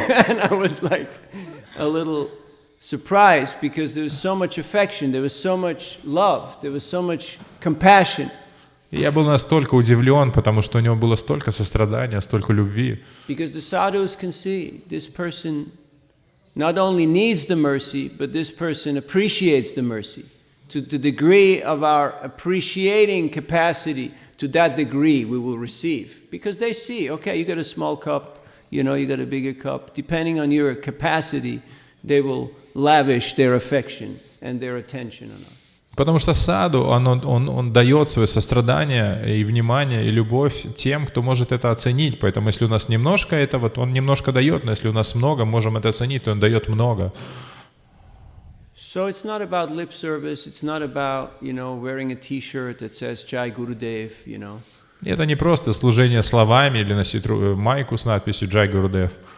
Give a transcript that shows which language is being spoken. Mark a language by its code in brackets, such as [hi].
[en] And I was like a little surprised because there was so much affection, there was so much love, there was so much compassion. [ru] И я был настолько удивлен, потому что у него было столько сострадания, столько любви. [en] Because the sadhus can see this person not only needs the mercy, but this person appreciates the mercy. To the degree of our appreciating capacity, to that degree we will receive. Because they see, okay, you got a small cup, you know, you got a bigger cup. Depending on your capacity, they will lavish their affection and their attention on us. [ru] Потому что саду, он дает свое сострадание и внимание, и любовь тем, кто может это оценить. Поэтому если у нас немножко этого, то он немножко дает, но если у нас много, можем это оценить, то он дает много. [en] So it's not about lip service, it's not about, you know, wearing a t-shirt that says Jai Gurudev, you know. [ru] Это не просто служение словами или носить майку с надписью Джай Гурудев.